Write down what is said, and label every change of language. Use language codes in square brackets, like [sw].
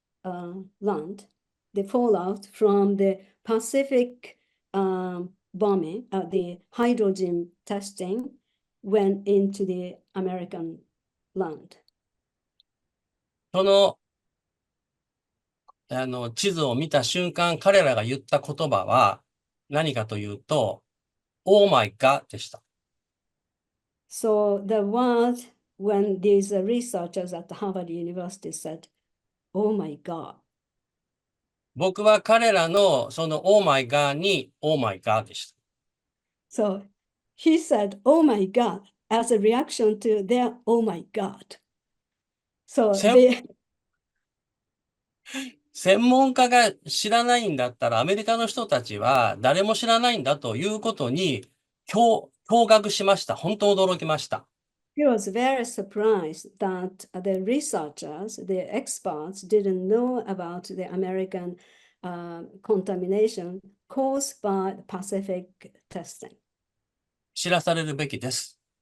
[en] Land, the fallout from the Pacific bombing, the hydrogen testing went into the American land. [ja] その地図を見た瞬間、彼らが言った言葉は何かというと、 [en] Oh my God [ja] でした。 [en] So the word when these researchers at Harvard University said, "Oh my God." [ja] 僕は彼らのその [en] Oh my God [ja] に [en] Oh my God [ja] でした。 [en] So he said, "Oh my God," as a reaction to their "Oh my God." So [ja] 専門家が知らないんだったら、アメリカの人たちは誰も知らないんだということに驚愕しました。本当驚きました。 [en] He was very surprised that the researchers, the experts, didn't know about the American contamination caused by Pacific testing. [ja] 知らされるべきです。